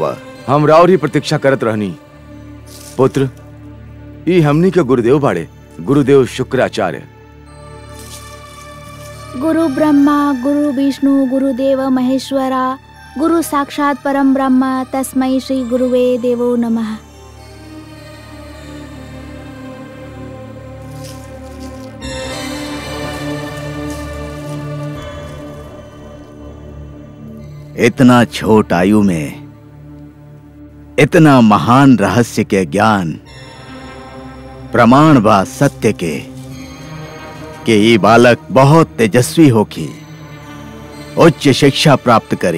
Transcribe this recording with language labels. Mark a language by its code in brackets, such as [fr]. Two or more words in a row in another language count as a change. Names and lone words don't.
[bho] हम राउर ही प्रतीक्षा करत रहनी। पुत्र, ई हमनी के गुरुदेव बाड़े, गुरुदेव शुक्राचार्य। [sa] गुरु ब्रह्मा गुरु विष्णु गुरुदेव महेश्वरा गुरु साक्षात परम ब्रह्म तस्मै श्री गुरुवे देवो नमः। [bho] इतना छोट आयु में इतना महान रहस्य के ज्ञान, प्रमाण बा सत्य के कि ये बालक बहुत तेजस्वी होखी, उच्च शिक्षा प्राप्त करी।